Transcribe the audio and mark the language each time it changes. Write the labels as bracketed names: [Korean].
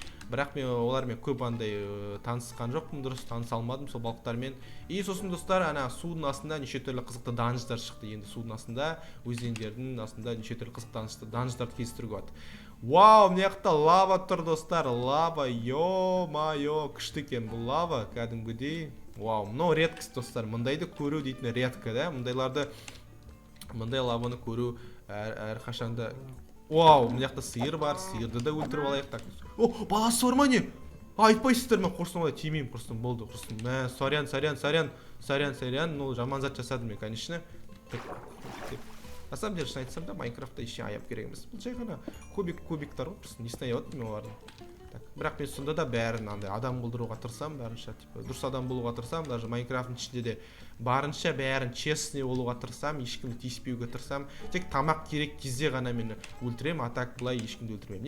[Kazakh] Бірақ мен олармен көп андай танысқан жоқпын, дұрыс таныса алмадым сол балықтармен. [Russian] И [Kazakh] сосын достар, ана судың астында неше түрлі қызықты данждар шықты. Енді судың астында, өзендердің астында неше түрлі қызықты данждарды кездестіруге болады. Вау, мына жақта лава тұр достар, лава, ё-майо, күшті екен бұл лава, кәдімгідей. Вау, мынау [Russian] редкость [Kazakh] достар, мындайды көру дейтін [Russian] редко, да? [Kazakh] Мындай лаваны көру әрқашанда. Вау, мына жақта сиыр бар, сиырды да өлтіріп алайық. [Russian] Так. [Kazakh] О, баласы бар ма не? Айтпайсыздар, мен құрсын олай тимеймін, құрсын болды, құрсын. Мә, [Russian] сорян, ну [Kazakh] жаман зат жасадым мен, [Russian] конечно. На самом деле, [Kazakh] шын айтсам да, Майнкрафтта ешкім аяп керек емес. Бұл жай ғана кубиктар ғой, [Russian] просто не снаяды [Kazakh] мен олардың. Так, бірақ мен сонда да бәрін андай адам қылдыруға тырысам, барынша [Russian] типа [Kazakh] дұрыс адам болуға тырысам, [Russian] даже [Kazakh] Майнкрафттың ішінде де барынша бәрін [Russian] честный [Kazakh] болуға тырысам, ешкімді тиіспеуге тырысам. Тек тамақ керек кезде ғана мені өлтіремін, [Russian] а так [Kazakh] былай ешкімді өлтірмеймін.